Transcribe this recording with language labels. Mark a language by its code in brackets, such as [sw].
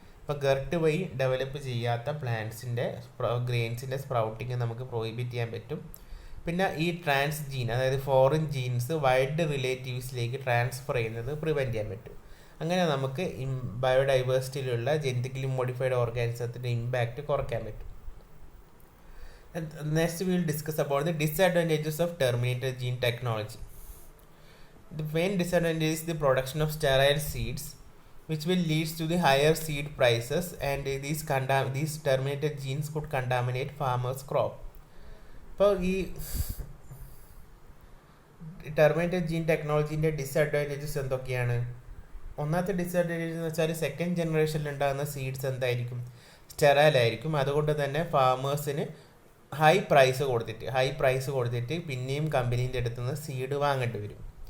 [ml] ഇപ്പോൾ ഗർട്ട് വഴി ഡെവലപ്പ് ചെയ്യാത്ത പ്ലാന്റ്സിൻ്റെ ഗ്രെയിൻസിൻ്റെ സ്പ്രൗട്ടിങ് നമുക്ക് പ്രോഹിബിറ്റ് ചെയ്യാൻ പറ്റും. പിന്നെ ഈ ട്രാൻസ്ജീൻ, അതായത് ഫോറിൻ ജീൻസ് വൈൽഡ് റിലേറ്റീവ്സിലേക്ക് ട്രാൻസ്ഫർ ചെയ്യുന്നത് പ്രിവെൻറ്റ് ചെയ്യാൻ പറ്റും. അങ്ങനെ നമുക്ക് ബയോഡൈവേഴ്സിറ്റിയിലുള്ള ജെനറ്റിക്കലി മോഡിഫൈഡ് ഓർഗാനിസത്തിൻ്റെ ഇമ്പാക്റ്റ് കുറയ്ക്കാൻ പറ്റും. [en] Next we will discuss about the disadvantages of terminated gene technology. The main disadvantage is the production of sterile seeds, which will lead to the higher seed prices, and these terminated genes could contaminate farmers' crop. [ml] അപ്പോൾ ഈ terminated gene ടെക്നോളജീൻ്റെ disadvantages എന്തൊക്കെയാണ്? ഒന്നാമത്തെ disadvantage എന്ന് വെച്ചാൽ second ജനറേഷനിൽ ഉണ്ടാകുന്ന seeds എന്തായിരിക്കും? Sterile ആയിരിക്കും. അതുകൊണ്ട് തന്നെ ഫാമേഴ്സിന് ഹൈ പ്രൈസ് കൊടുത്തിട്ട് പിന്നെയും കമ്പനീൻ്റെ അടുത്ത് നിന്ന് സീഡ് വാങ്ങേണ്ടി വരും.